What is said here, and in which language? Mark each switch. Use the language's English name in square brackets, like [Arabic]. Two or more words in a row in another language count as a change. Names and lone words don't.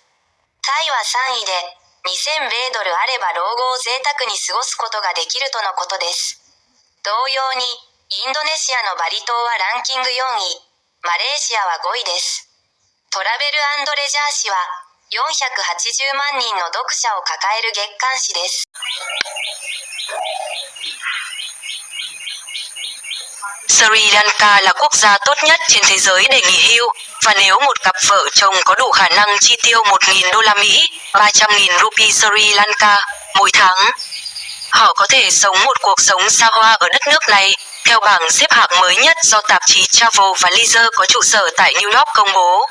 [Japanese] タイは3位で、2000米ドルあれば老後を贅沢に過ごすことができるとのことです。同様に、インドネシアのバリ島はランキング4位、マレーシアは5位です。トラベル&レジャー誌は、480万人の読者を抱える月刊誌です。 [Vietnamese] Sri Lanka là quốc gia tốt nhất trên thế giới để nghỉ hưu, và nếu một cặp vợ chồng có đủ khả năng chi tiêu 1.000 đô la Mỹ, 300.000 rupee Sri Lanka mỗi tháng, họ có thể sống một cuộc sống xa hoa ở đất nước này, theo bảng xếp hạng mới nhất do tạp chí Travel và Leisure có trụ sở tại New York công bố.